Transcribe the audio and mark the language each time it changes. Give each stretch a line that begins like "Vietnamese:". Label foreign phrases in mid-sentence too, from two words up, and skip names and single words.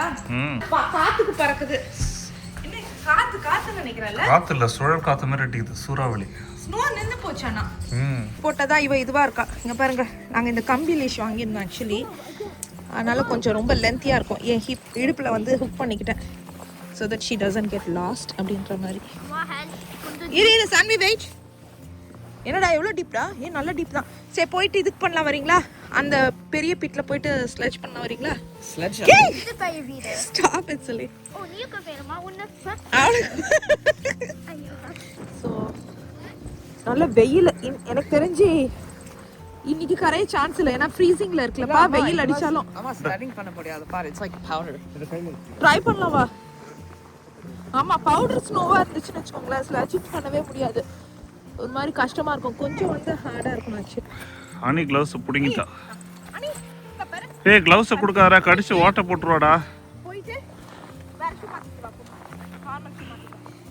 Tamil: காத்துக்கு பறக்குது. என்ன காத்து நினைக்கிறேன்ல? காத்து இல்ல, சுழல் காத்து மாதிரி அடிக்குது, சூறாவளி. ஸ்னோ நின்று போச்சானா? போட்டதா இவ இதுவா இருக்கா. இங்க பாருங்க, நாங்க இந்த கம்பி லீஷ் வாங்கியிருந்தோம் ஆக்சுவலி. அதனால கொஞ்சம் ரொம்ப லென்த்தியா இருக்கும். என் இடுப்புல வந்து ஹுக் பண்ணிக்கிட்டேன்,
English: so that she doesn't get lost
Tamil: அப்படின்ற மாதிரி. இரு சான்வி வெயிட். என்னடா எவ்வளோ டீப்டா? ஏன் நல்ல டீப் தான். சரி போயிட்டு இதுக்கு பண்ணலாம் வரீங்களா? அந்த பெரிய பிட்ல போயிட்டு ஸ்லெட்ஜ் பண்ண வரீங்களா?
English: Sledge.
Dutch: Dit bij je weer.
English: stop it
Tamil: சொல்லி.
Dutch: Oh, nu kan weer maar onder.
Tamil: ஸோ நல்ல வெயில். எனக்கு தெரிஞ்சு இன்னைக்கு கரைய சான்ஸ் இல்லை, ஏன்னா ஃப்ரீசிங்ல இருக்குல்லப்பா. வெயில் அடிச்சாலும் அம்மா ஸ்லெட்டிங் பண்ண முடியாது பாரு.
English: It's like powder.
Tamil: ட்ரை பண்ணலாம் வா. ஆமா,
English: powder snow
Tamil: இருந்துச்சுன்னு வச்சுக்கோங்களேன், ஸ்லெட்ஜிங் பண்ணவே முடியாது. ஒரு மாதிரி கஷ்டமா இருக்கும், கொஞ்சம் வந்து ஹார்டா இருக்கும் ஆக்சுவலி. அனி க்ளவுஸ் பிடிங்கிட்டா. அனி இங்க பாரு. ஏய் க்ளவுஸை கொடுக்காதடா, கடிச்சு ஓட்ட போட்டுருவாடா. போயிட்டு வேற ஷூ மாத்திட்டு வா.
English: normal shoe
Tamil: மாத்திட்டு.